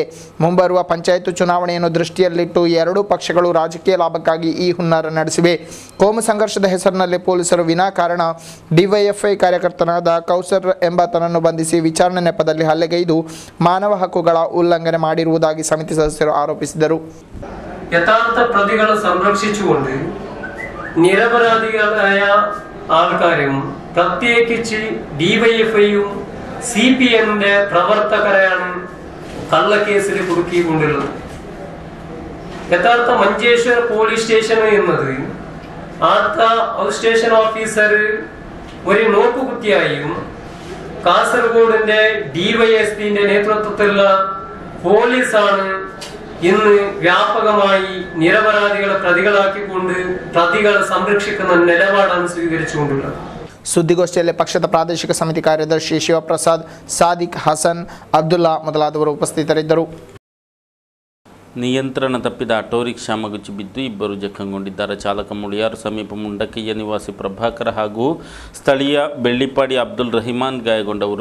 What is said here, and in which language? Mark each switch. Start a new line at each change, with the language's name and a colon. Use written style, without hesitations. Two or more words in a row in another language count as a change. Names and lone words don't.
Kannada: ಮುಂಬರುವ ಪಂಚಾಯತ್ ಚುನಾವಣೆಯನ್ನು ದೃಷ್ಟಿಯಲ್ಲಿಟ್ಟು ಎರಡೂ ಪಕ್ಷಗಳು ರಾಜಕೀಯ ಲಾಭಕ್ಕಾಗಿ ಈ ಹುನ್ನಾರ ನಡೆಸಿವೆ. ಕೋಮು ಸಂಘರ್ಷದ ಹೆಸರಿನಲ್ಲಿ ಪೊಲೀಸರು ವಿನಾಕಾರಣ ಡಿವೈಎಫ್ಐ ಕಾರ್ಯಕರ್ತನಾದ ಕೌಸರ್ ಎಂಬಾತನನ್ನು ಬಂಧಿಸಿ ವಿಚಾರಣೆ ನೆಪದಲ್ಲಿ ಹಲ್ಲೆಗೈದು ಮಾನವ ಹಕ್ಕುಗಳ ಉಲ್ಲಂಘನೆ ಮಾಡಿರುವುದಾಗಿ ಸಮಿತಿ ಸದಸ್ಯರು ಆರೋಪಿಸಿದರು.
Malayalam: യഥാർത്ഥ പ്രതികളെ സംരക്ഷിച്ചുകൊണ്ട് നിരപരാധികളായ ആൾക്കാരും പ്രത്യേകിച്ച് ഡിവൈഎഫ്ഐയും സിപിഎമ്മിന്റെ പ്രവർത്തകരെയാണ് കള്ളക്കേസിൽ കുടുക്കിക്കൊണ്ടുള്ളത്. യഥാർത്ഥ മഞ്ചേശ്വർ പോലീസ് സ്റ്റേഷൻ എന്നത് ആത്ത സ്റ്റേഷൻ ഓഫീസർ ഒരു നോക്കുകുത്തിയായും കാസർഗോഡിന്റെ ഡിവൈഎസ്പിന്റെ നേതൃത്വത്തിലുള്ള പോലീസാണ് ഇന്ന് വ്യാപകമായി നിരപരാധികളെ പ്രതികളാക്കിക്കൊണ്ട് പ്രതികളെ സംരക്ഷിക്കുന്ന നിലപാടാണ് സ്വീകരിച്ചുകൊണ്ടുള്ളത്.
Kannada: ಸುದ್ದಿಗೋಷ್ಠಿಯಲ್ಲಿ ಪಕ್ಷದ ಪ್ರಾದೇಶಿಕ ಸಮಿತಿ ಕಾರ್ಯದರ್ಶಿ ಶಿವಪ್ರಸಾದ್, ಸಾದಿಕ್, ಹಸನ್, ಅಬ್ದುಲ್ಲಾ ಮೊದಲಾದವರು ಉಪಸ್ಥಿತರಿದ್ದರು. ನಿಯಂತ್ರಣ ತಪ್ಪಿದ ಆಟೋ ರಿಕ್ಷಾ ಮಗುಚಿ ಬಿದ್ದು 2 ಜಖಂಗೊಂಡಿದ್ದಾರೆ. ಚಾಲಕ ಮುಳಿಯಾರು ಸಮೀಪ ಮುಂಡಕಯ್ಯ ನಿವಾಸಿ ಪ್ರಭಾಕರ್ ಹಾಗೂ ಸ್ಥಳೀಯ ಬೆಳ್ಳಿಪಾಡಿ ಅಬ್ದುಲ್ ರಹಿಮಾನ್ ಗಾಯಗೊಂಡವರು.